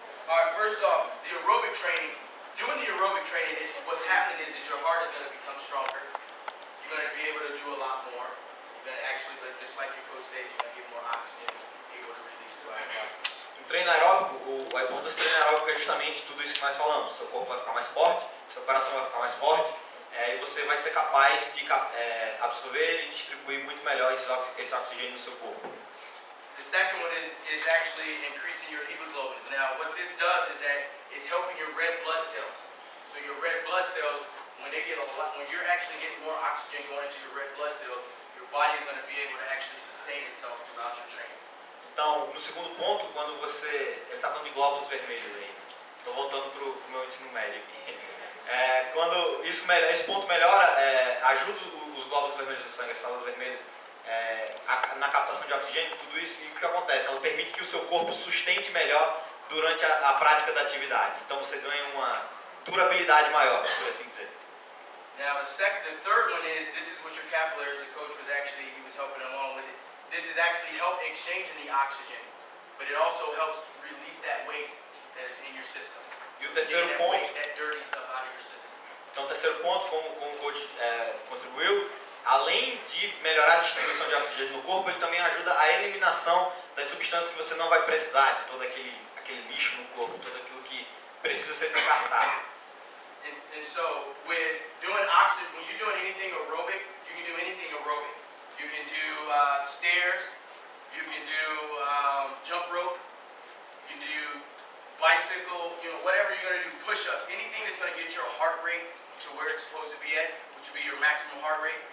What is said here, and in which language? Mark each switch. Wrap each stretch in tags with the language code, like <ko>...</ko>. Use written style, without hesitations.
<en>Alright, first off, the aerobic training, doing the aerobic training, what's happening is your heart is going to become stronger. You're going to be able to do a lot more. You're going to actually, just like your coach said, you're going to get more oxygen, able to release throughout your body.</en> <pt>No treino aeróbico, a importância do treino aeróbico é justamente tudo isso que nós falamos. Seu corpo vai ficar mais forte, seu coração vai ficar mais forte, e você vai ser capaz de absorver e distribuir muito melhor esse oxigênio no seu corpo.</pt> <en>The second one is actually increasing your hemoglobins. Now, what this does is that it's helping your red blood cells. So your red blood cells, when you're actually getting more oxygen going into your red blood cells, your body is going to be able to actually sustain itself throughout your training.</en> <pt>Então, no segundo ponto, quando ele está falando de glóbulos vermelhos aí. Estou voltando para o meu ensino médio. Quando esse ponto melhora, ajuda os glóbulos vermelhos do sangue, as células vermelhas, na captação de oxigênio, tudo isso, e o que acontece? Ela permite que o seu corpo sustente melhor durante a prática da atividade. Então você ganha uma durabilidade maior, por assim dizer.</pt> <en>Now the third one is, this is what your capillaries, the coach he was helping along with it. This is actually help exchanging the oxygen, but it also helps release that waste that is in your system.</en> <pt>E o terceiro</pt> <en>Getting that</en> <pt>ponto,</pt> <en>waste, that dirty stuff out of your system.</en> <pt>então o terceiro ponto, como o coach contribuiu, além de melhorar a distribuição de oxigênio no corpo, ele também ajuda a eliminação das substâncias que você não vai precisar, de todo aquele lixo no corpo, tudo aquilo que precisa ser descartado.</pt> <en>And so, with doing oxygen, when you're doing anything aerobic, you can do anything aerobic. You can do stairs, you can do jump rope, you can do bicycle, whatever you're going to do, push-ups, anything that's going to get your heart rate to where it's supposed to be at, which would be your maximum heart rate.</en>